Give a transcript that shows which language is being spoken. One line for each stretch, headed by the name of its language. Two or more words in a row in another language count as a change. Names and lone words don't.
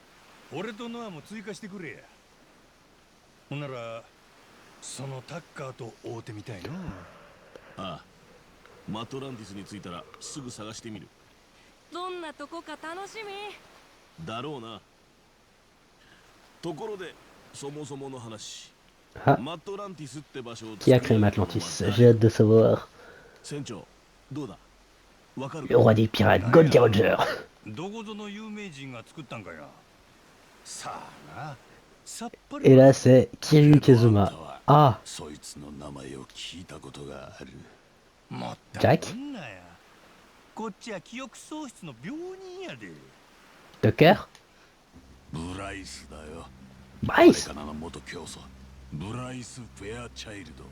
Japanese: 俺とノアも追加してくれや。ほんならそのタッカーと会うてみたいの。ああ、 マットランティスに着いたらすぐ探してみる。どんなとこか楽しみ。だろうな。ところでそもそもの話、 Ah, マットランティスって場所を
French: qui a créé Atlantis? J'ai hâte de savoir.
Japanese: 船長どうだ、わかる
French: Le roi des pirates, Goldie Roger.
Japanese: どこぞの有名人が作ったんかや。さあな、さっぱり。
French: Et là, c'est Kiryu Kazuma. Ah,
Japanese: そいつの名前を聞いたことがある。もったジャッキいなや。こっちは記憶喪失の病人やで。 Tucker? ブライスだよ。 Bryce? 彼からの元教祖ブライス・フェアチャイルド。